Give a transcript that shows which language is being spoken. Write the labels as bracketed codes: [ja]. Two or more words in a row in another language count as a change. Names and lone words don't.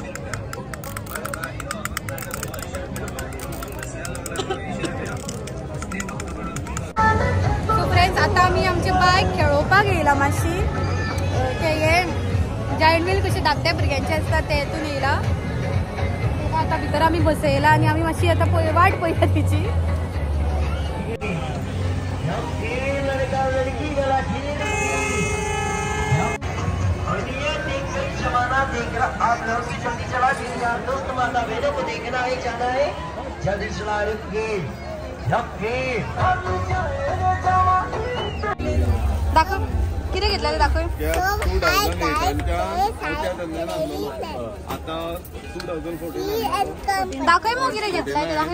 [en] so friends [kok] आता आम्ही आमचे बायक खेळोवपाक येयला मातशी. ते हे [en] giant wheel [kok] कशे धाकट्या भुरग्यांचे असतात ते हेतून येयला. आता भितर आम्ही बसयला आणि आम्ही मातशी आता वाट पळयता तिची. [hi] देख रहा आप लोग भी जल्दी चला दीजिए दोस्त. माता बहनों को देखना है जाना है जल्दी चला. [mr] दाखव किती घेतलं दाखव. दाखव मग किती घेतलाय